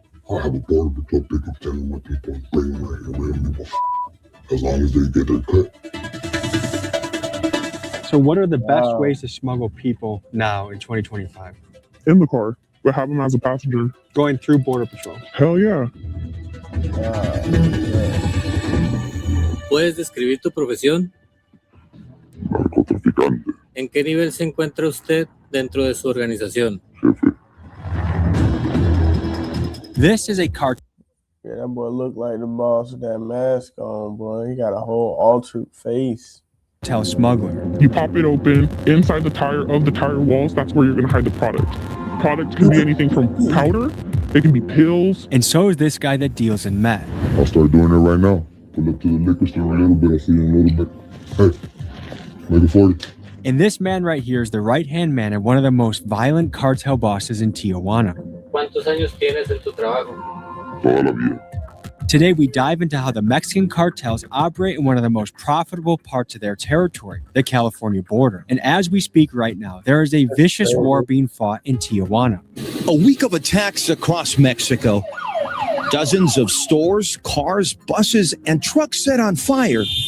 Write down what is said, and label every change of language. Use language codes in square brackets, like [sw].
[en] I have a border patrol pick up 10 of my people and bring them right here. We don't give a as long as they get their cut. So what are the best ways to smuggle people now in 2025? In the car, but have them as a passenger. Going through Border Patrol. Hell yeah. [es] ¿Puedes describir tu profesión? Narcotraficante. ¿En qué nivel se encuentra usted dentro de su organización? Jefe. [en] This is a cartel Yeah, that boy look like the boss with that mask on, boy. He got a whole altered face. smuggler. You pop it open, inside the tire walls, that's where you're gonna hide the product. Product can be anything from powder, it can be pills. And so is this guy that deals in meth. I'll start doing it right now. Pull up to the liquor store a little bit. I'll see you in a little bit. Hey, make it 40. And this man right here is the right-hand man of one of the most violent cartel bosses in Tijuana. [es] ¿Cuántos años tienes en tu trabajo? Toda la vida. [en] Today, we dive into how the Mexican cartels operate in one of the most profitable parts of their territory, the California border. And as we speak right now, there is a vicious war being fought in Tijuana. A week of attacks across Mexico. Dozens of stores, cars, buses, and trucks set on fire.